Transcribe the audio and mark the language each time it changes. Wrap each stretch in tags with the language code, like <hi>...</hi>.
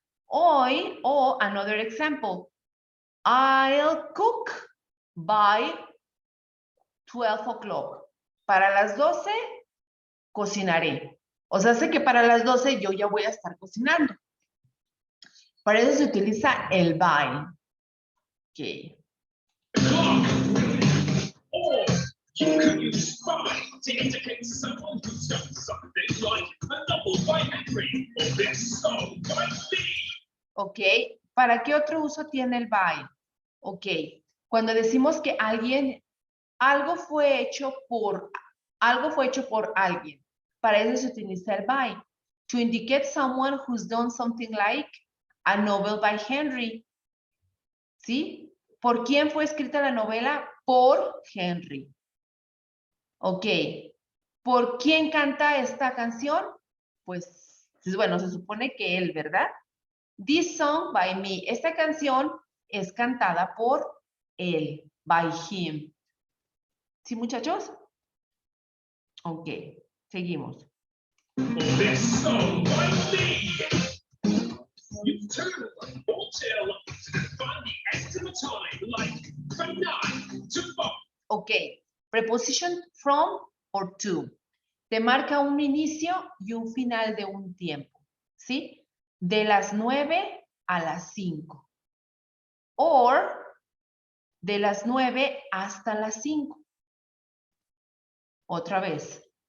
<es>Hoy, o</es> <en>another example. I'll cook by 12 o'clock.</en> <es>Para las 12 cocinaré. O sea, sé que para las 12 yo ya voy a estar cocinando. Para eso se utiliza el by. Ok.</es> <en>Or you could use by to indicate someone who's done something, like a novel by Henry or this song by me. Ok.</en> <es>¿Para qué otro uso tiene el by? Ok. Cuando decimos que algo fue hecho por alguien. Para eso se utiliza el by.</es> <en>To indicate someone who's done something like a novel by Henry.</en> <es>¿Sí? ¿Por quién fue escrita la novela? Por Henry. Ok. ¿Por quién canta esta canción? Pues, bueno, se supone que él, ¿verdad?</es> <en>This song by me.</en> <es>Esta canción es cantada por él.</es> <en>By him.</en> <es>¿Sí, muchachos? Ok. Seguimos.</es> <en>Or this song by me. You turn or tell to find the estimate time, like from 9 to 5. Ok. Preposition from or to.</en> <es>Te marca un inicio y un final de un tiempo. ¿Sí? De las 9 a las 5. Or de las 9 hasta las 5. Otra vez.</es>